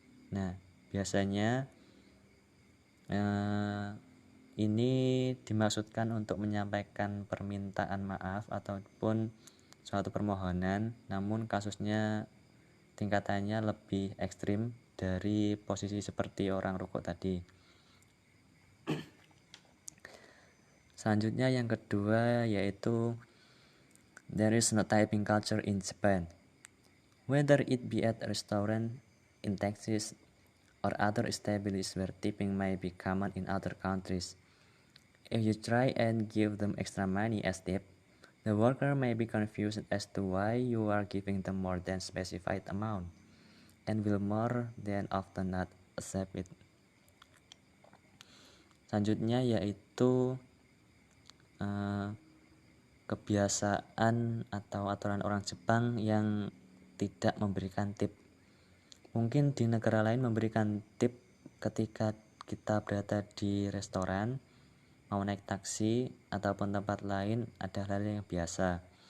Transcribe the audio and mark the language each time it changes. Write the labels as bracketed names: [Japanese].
[Indonesian] Nah, biasanya ini dimaksudkan untuk menyampaikan permintaan maaf ataupun suatu permohonan, namun kasusnya tingkatannya lebih ekstrim dari posisi seperti orang rukuk tadi. Selanjutnya yang kedua yaitu [English] there is no tipping culture in Japan. Whether it be at a restaurant, in taxis, or other establishments where tipping may be common in other countries. If you try and give them extra money as tip, the worker may be confused as to why you are giving them more than specified amount, and will more than often not accept it. [Indonesian] Selanjutnya yaitu kebiasaan atau aturan orang Jepang yang tidak memberikan tip. Mungkin di negara lain memberikan tip ketika kita berada di restoran, mau naik taksi ataupun tempat lain adalah hal yang biasa.